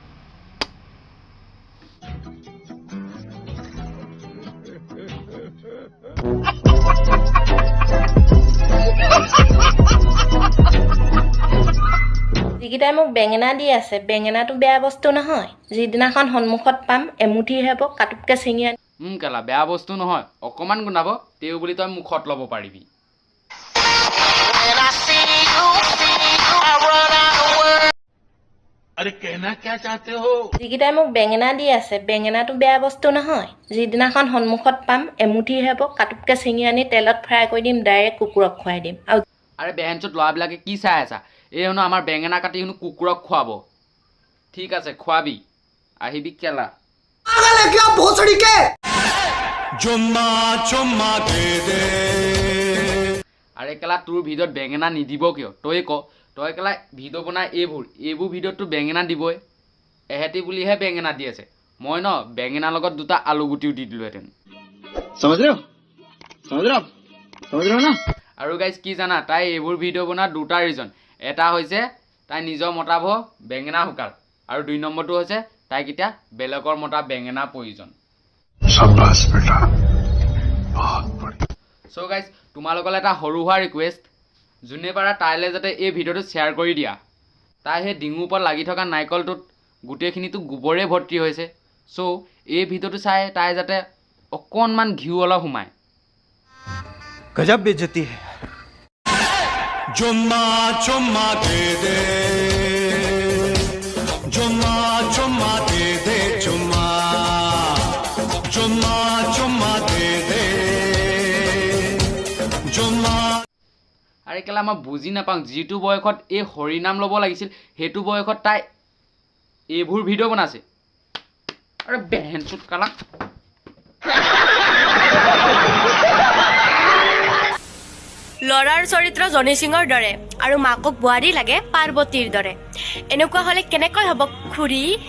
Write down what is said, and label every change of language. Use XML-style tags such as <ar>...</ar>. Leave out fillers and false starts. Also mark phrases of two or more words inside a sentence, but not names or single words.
<as>যিকেইটাই মোক বেঙেনা দি আছে, বেঙেনাটো বেয়া বস্তু নহয়। যিদিনাখন সন্মুখত পাম এমুঠি হ'ব, কাটুককৈ ছিঙি আনি কেলা বেয়া বস্তু নহয়, অকণমান গোন্ধাব তেও বুলি তই মুখত ল'ব পাৰিবি।</as> <hi>अरे कहना क्या चाहते हो?</hi> <as>যিকেইটাই মোক বেঙেনা দি আছে, বেঙেনাটো বেয়া বস্তু নহয়। যিদিনাখন সন্মুখত পাম এমুঠি হ'ব, কাটুককৈ ছিঙি আনি তেলত ফ্ৰাই কৰি দিম, ডাইৰেক্ট কুকুৰক খুৱাই দিম। আৰু আৰে বেহেনচোত ল'ৰাবিলাকে কি চাই আছা? এই শুনো আমাৰ বেঙেনা কাটি শুনো কুকুৰক খুৱাব। ঠিক আছে খুৱাবি, আহিবি কেলা।</as> <hi>पागल है क्या भोसड़ी के? चुम्मा चुम्मा दे दे।</hi> <as>আৰে কেলা তোৰ ভিডিঅ'ত বেঙেনা নিদিব কিয়? তই ক, তই কেলা ভিডিঅ' বনাই এইবোৰ ভিডিঅ'ততো বেঙেনা দিবই। এহেঁতি বুলিহে বেঙেনা দি আছে। মই ন বেঙেনাৰ লগত দুটা আলু গুটিও দি দিলোহেঁতেন।</as> <hi>समझ रहे हो ना।</hi> <as>আৰু গাইজ কি জানা, তাই এইবোৰ ভিডিঅ' বনোৱাৰ দুটা ৰিজন। এটা হৈছে তাই নিজৰ মতাব বেঙেনা শুকাল, আৰু 2 নম্বৰটো হৈছে তাইক এতিয়া বেলেগৰ মতা বেঙেনা প্ৰয়োজন। চ' গাইজ, তোমালোকলৈ এটা সৰু হোৱা ৰিকুৱেষ্ট, যোনে পাৰা তাইলৈ যাতে এই ভিডিঅ'টো শ্বেয়াৰ কৰি দিয়া। তাই সেই ডিঙুৰ ওপৰত লাগি থকা নাৰিকলটোত গোটেইখিনিতো গোবৰে ভৰ্তি হৈছে। চ' এই ভিডিঅ'টো চাই তাই যাতে অকণমান ঘিউ অলপ সোমায়।</as> <hi>गजब बेइज्जती है चुम्मा चुम्मा दे दे चुम्मा चुम्मा दे दे चुम्मा चुम्मा चुम्मा दे दे चुम्मा</hi> <as>আৰে কেলা মই বুজি নাপাওঁ যিটো বয়সত এই হৰিনাম ল'ব লাগিছিল সেইটো বয়সত তাই এইবোৰ ভিডিঅ' বনাইছে আৰে বেহেনচুত কালা লৰাৰ চৰিত্ৰ জনি সিঙৰ দৰে আৰু মাকক বোৱাৰী লাগে পাৰ্বতীৰ দৰে এনেকুৱা হলে কেনেকৈ হ'ব খুৰী</as>